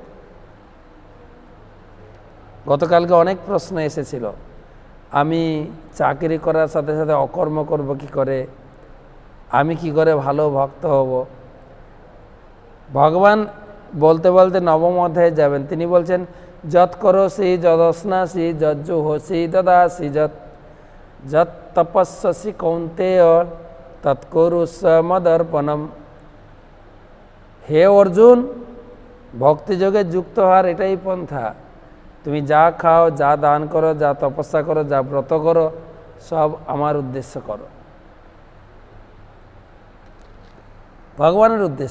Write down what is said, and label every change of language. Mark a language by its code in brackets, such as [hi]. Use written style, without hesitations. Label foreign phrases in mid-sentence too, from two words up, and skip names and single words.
[bn] গতকালকে অনেক প্রশ্ন এসেছিল, আমি চাকরি করার সাথে সাথে অকর্ম করব কি করে, আমি কি করে ভালো ভক্ত হব? ভগবান বলতে বলতে নবম অধ্যায়ে যাবেন, তিনি বলছেন [sa] যৎ করোসি যদস্নাসি যজ্জু হোসি দদাসি যৎ তপস্যসি কৌন্তেয় তৎকুরুষ মদর্পণম। [bn] হে অর্জুন, ভক্তিযোগে যুক্ত হওয়ার এটাই পন্থা। তুমি যা খাও, যা দান করো, যা তপস্যা করো, যা ব্রত করো, সব আমার উদ্দেশ্য করো, ভগবানের উদ্দেশ্য।